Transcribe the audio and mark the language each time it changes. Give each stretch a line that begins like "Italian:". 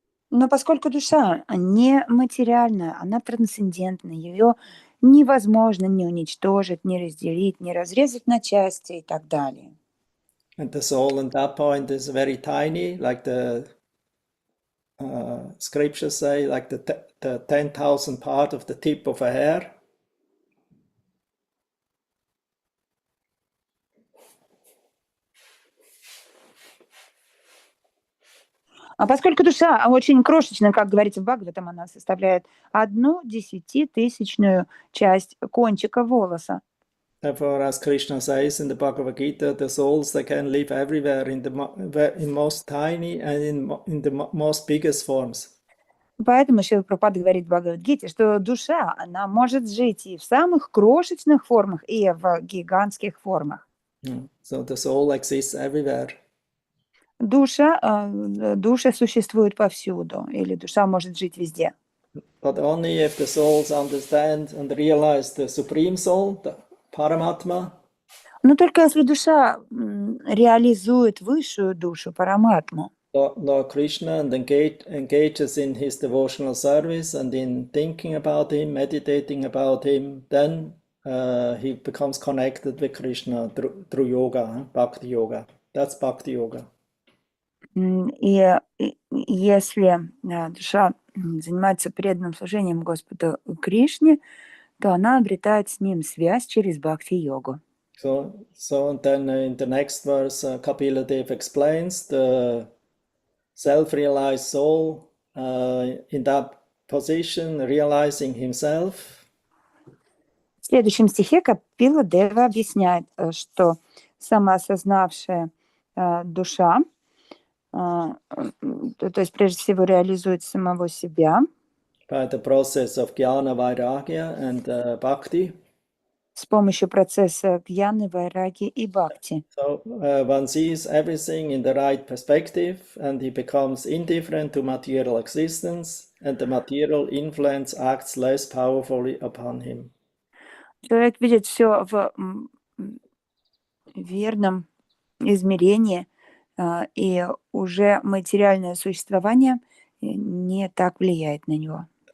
Russian: Но поскольку душа не материальная, она трансцендентна, ее невозможно ни уничтожить, ни разделить, ни разрезать на части и так далее.
English: And the soul at that point is very tiny, like the scriptures say, like the 10,000 part of the tip of a hair.
Russian: А поскольку душа очень крошечная, как говорится в Бхагаватам, она составляет 1/10,000 часть кончика волоса.
English: Therefore, as Krishna says in the Bhagavad Gita, the souls they can live everywhere in most tiny and in the most biggest forms.
Russian: Поэтому Шрила Прабхупада говорит в Бхагавад-гите, что душа, она может жить и в самых крошечных формах, и в гигантских формах.
English: So the soul exists everywhere.
Russian: Душа существует повсюду, или душа может жить везде.
English: But only if the souls understand and realize the supreme soul, the Paramatma.
Russian: Но только если душа реализует высшую душу, Параматму.
English: Lord Krishna and engages in his devotional service and in thinking about him, meditating about him, then he becomes connected with Krishna through yoga, bhakti yoga. That's bhakti yoga.
Russian: И если душа занимается преданным служением Господу Кришне, то она обретает с ним связь через бхакти-йогу.
English: So and then in the next verse, Kapila Dev explains the self-realized soul in that position, realizing himself.
Russian: В следующем стихе Капила Дева объясняет, что самоосознавшая душа, то есть прежде всего реализует самого себя.
English: By the process of jnana, vairagya and bhakti.
Russian: С помощью процесса гьяны, вайраги и бхакти.
English: So one sees everything in the right perspective and he becomes indifferent to material existence and the material influence acts less powerfully upon him.
Russian: Человек видит все в верном измерении, и уже материальное существование не так влияет на него.